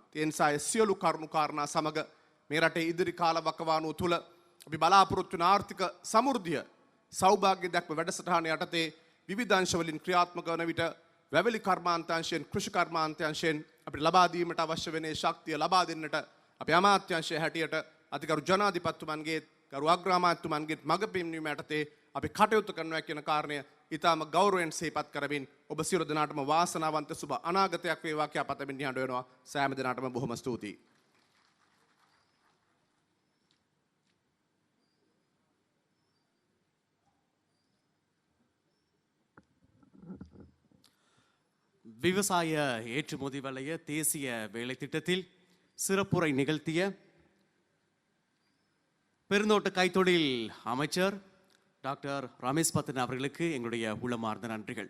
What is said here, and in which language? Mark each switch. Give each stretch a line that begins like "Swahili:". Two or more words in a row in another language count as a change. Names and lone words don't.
Sinhala: ඒ නිසා ඒ සියලු කරුණු කාරණා සමග මේ රටේ ඉදිරි කාල වකවානුව තුල අපි බලාපොරොත්තු වන ආර්ථික සමෘද්ධිය සෞභාග්‍ය දක්ව වැඩසටහන යටතේ විවිධ අංශ වලින් ක්‍රියාත්මක වන විට වැවිලි කර්මාන්තංශයෙන්, කෘෂි කර්මාන්තංශයෙන් අපිට ලබා දීමට අවශ්‍ය වෙන ශක්තිය ලබා දෙන්නට අපේ අමාත්‍යාංශය හැටියට අතිගරු ජනාධිපතිතුමන්ගේ, ගරු අග්‍රාමාත්‍යතුමන්ගේ මඟ පෙන්වීම යටතේ අපි කටයුතු කරනවා කියන කාරණය ඊටාම ගෞරවයෙන් සිහිපත් කරමින් ඔබ සියලු දෙනාටම වාසනාවන්ත සුබ අනාගතයක් වේවා කියලා පතමින් නිහඬ වෙනවා. සෑම දෙනාටම බොහොම ස්තුතියි.
Tamil: விவசாய ஏற்றுமதி வலைய தேசிய வேலை திட்டத்தில் சிறப்புரை நிகழ்த்திய பெருந்தோட்ட கைத்தொழில் அமைச்சர் டாக்டர் ரமேஷ் பத்தன் அவர்களுக்கு எங்களுடைய உளமார்ந்த நன்றிகள்.